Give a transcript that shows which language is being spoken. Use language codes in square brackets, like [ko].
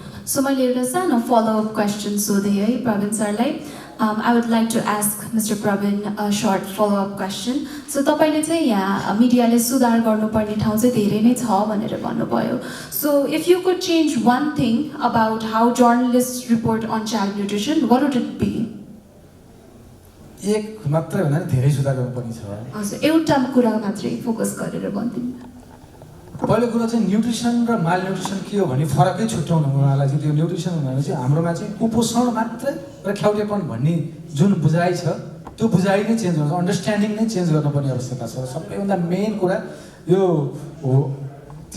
[en] So my सानो follow-up question [ne] सोधेँ है प्रवीण सरलाई [en] I would like to ask Mr. Pravin a short follow-up question. So [ne] तपाईले चाहिँ यहाँ मिडियाले सुधार गर्नुपर्ने ठाउँ चाहिँ धेरै नै छ भनेर भन्नुभयो. [en] So if you could change one thing about how journalists report on child nutrition, what would it be? [ne] एक मात्रै भन्दा धेरै सुधार गर्नुपर्ने छ. हजुर एउटा कुरा मात्रै फोकस गरेर भन्दिनु. पहिलो कुरा चाहिँ न्युट्रिसन र माल न्युट्रिसन के हो भन्ने फरकै छुट्याउनु उहाँलाई चाहिँ त्यो न्युट्रिसन भनेर चाहिँ हाम्रोमा चाहिँ कुपोषण मात्रै र ख्याउटेपन भन्ने जुन बुझाइ छ त्यो बुझाइ नै चेन्ज हुन्छ अन्डरस्ट्यान्डिङ नै चेन्ज गर्नुपर्ने आवश्यकता छ सबैभन्दा मेन कुरा यो हो 30